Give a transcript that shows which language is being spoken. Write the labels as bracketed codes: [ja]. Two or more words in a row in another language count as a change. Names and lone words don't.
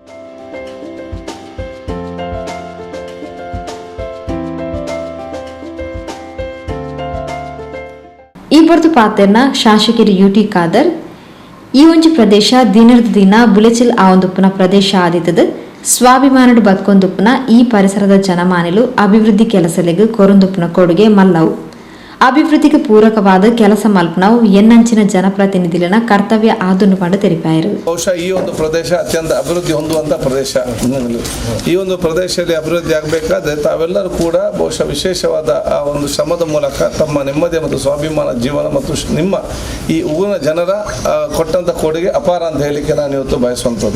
[tcy] ಈ ಹೊರತು ಪಾತೆರ್ನ ಶಾಸಕರು UT ಖಾದರ್ ಈ ಒಂಜಿ ಪ್ರದೇಶ ದಿನದ ದಿನ ಬುಲೆಚಿಲ್ ಆವೊಂದುಪ್ಪುನ ಪ್ರದೇಶ ಆದಿತದು ಸ್ವಾಭಿಮಾನಡ್ ಬದುಕೊಂದುಪ್ಪುನ ಈ ಪರಿಸರದ ಜನಮಾನಿಲು ಅಭಿವೃದ್ಧಿ ಕೆಲಸಲೆಗ್ ಕೊರೊಂದುಪ್ಪುನ ಕೊಡುಗೆ ಮಲ್ಲವು ಅಭಿವೃದ್ಧಿಗೆ ಪೂರಕವಾದ ಕೆಲಸ ಮಲ್ಪನವು ಎನ್ನಂಚಿನ ಜನಪ್ರತಿನಿಧಿಗಳ ಕರ್ತವ್ಯ ಆದುನ್ನು ಪಂಡು ತೆರಿಪಾಯರು. [kn] ಬಹುಶಃ ಈ ಒಂದು ಪ್ರದೇಶ ಅತ್ಯಂತ ಅಭಿವೃದ್ಧಿ ಹೊಂದುವಂತ ಪ್ರದೇಶ. ಈ ಒಂದು ಪ್ರದೇಶದಲ್ಲಿ ಅಭಿವೃದ್ಧಿ ಆಗಬೇಕಾದ್ರೆ ತಾವೆಲ್ಲರೂ ಕೂಡ ಬಹುಶಃ ವಿಶೇಷವಾದ ಆ ಒಂದು ಶ್ರಮದ ಮೂಲಕ ತಮ್ಮ ನೆಮ್ಮದಿ ಮತ್ತು ಸ್ವಾಭಿಮಾನ ಜೀವನ ಮತ್ತು ನಿಮ್ಮ ಈ ಊರಿನ ಜನರ ಕೊಟ್ಟಂತ ಕೊಡುಗೆ ಅಪಾರ ಅಂತ ಹೇಳಿಕೆ ನಾನು ಇವತ್ತು ಬಯಸುವಂಥದ್ದು.